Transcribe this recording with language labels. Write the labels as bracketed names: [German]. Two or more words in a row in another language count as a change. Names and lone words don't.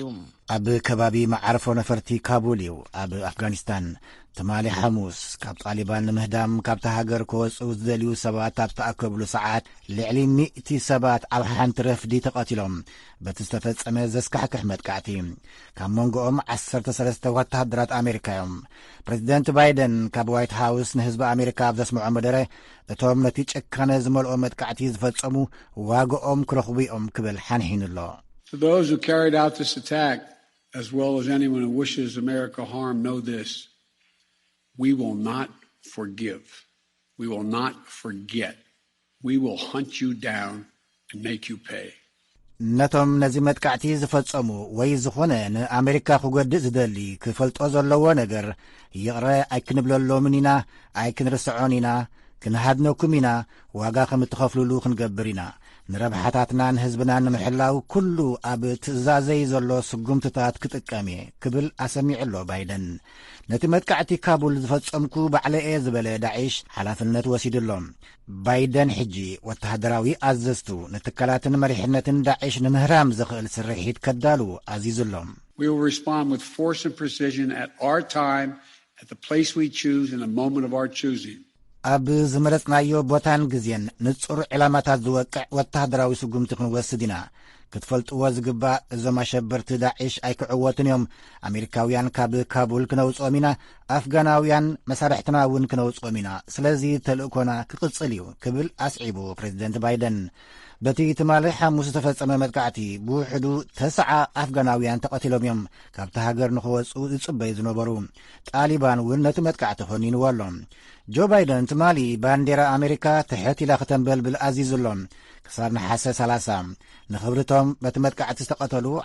[Tigrinya] ኣብ ከባቢ መዓርፎ ነፈርቲ ካቡል እዩ ኣብ ኣፍጋኒስታን ትማሊ ሐሙስ ካብ ጣሊባን ንምህዳም ካብቲ ሃገር ክወፅኡ ዝደልዩ ሰባት ኣብ ተኣከብሉ ሰዓት ልዕሊ 100 ሰባት ኣብ ሓንቲ ረፍዲ ተቐቲሎም በቲ ዝተፈጸመ ዘስካሕክሕ መጥቃዕቲ ካብ መንጎኦም 13 ወታደራት ኣሜሪካ እዮም። ፕሬዚደንት ባይደን ካብ ዋይት ሃውስ ንህዝቢ ኣሜሪካ ኣብ ዘስምዖ መደረ እቶም ነቲ ጭካነ ዝመልኦ መጥቃዕቲ ዝፈጸሙ ዋግኦም ክረኽቡ እዮም ክብል ሓንሒኑ ኣሎ። [English] For those who carried out this attack, as well as anyone who wishes America harm, know this: we will not forgive. We will not forget. We will hunt you down and make you pay. [Tigrinya] ነቶም ነዚ መጥቃዕቲ ዝፈጸሙ ወይ ዝኾነ ንኣሜሪካ ክጐድእ ዝደሊ ክፈልጦ ዘለዎ ነገር ይቕረ ኣይክንብለሎምን ኢና፣ ኣይክንርስዖን ኢና፣ ክንሃድነኩም ኢና፣ ዋጋ ከም እትኸፍልሉ ክንገብር ኢና። ንረብሓታትና ንህዝብና ንምሕላው ኩሉ ኣብ ትእዛዘይ ዘሎ ስጉምትታት ክጥቀም እየ ክብል ኣሰሚዑ ኣሎ ባይደን። ነቲ መጥቃዕቲ ካቡል ዝፈጸምኩ ባዕለየ ዝበለ ዳዒሽ ሓላፍነት ወሲዱሎም። ባይደን ሕጂ ወተሃደራዊ ኣዘዝቱ ንትካላትን መሪሕነትን ዳዒሽ ንምህራም ዝኽእል ስርሒት ከዳሉ ኣዚዙሎም። [English] We will respond with force and precision at our time, at the place we choose, in the moment of our choosing. [Tigrinya] ኣብ ዝመረጽናዮ ቦታን ግዜን ንጹር ዕላማታት ዝወቅዕ ወታደራዊ ስጉምቲ ክንወስድ ኢና። ክትፈልጥዎ ዝግባእ እዞም ኣሸበርቲ ዳዒሽ ኣይክዕወትን እዮም። ኣሜሪካውያን ካብ ካቡል ክነውጾም ኢና፣ ኣፍጋናውያን መሳርሕትና እውን ክነውጾም ኢና። ስለዚ ተልእኮና ክቕጽል እዩ ክብል ኣስዒቡ ፕሬዚደንት ባይደን። በቲ ትማሊ ሐሙስ ዝተፈጸመ መጥቃዕቲ ብውሕዱ 9 ኣፍጋናውያን ተቐቲሎም እዮም ካብቲ ሃገር ንኽወፁ ዝጽበዩ ዝነበሩ። ጣሊባን እውን ነቲ መጥቃዕቲ ኾኒንዎ ኣሎ። ጆ ባይደን ትማሊ ባንዴራ ኣሜሪካ ትሕት ኢላ ከተንበልብል ኣዚዙሎም ክሳብ ነሓሰ 30 ንኽብርቶም በቲ መጥቃዕቲ ዝተቐተሉ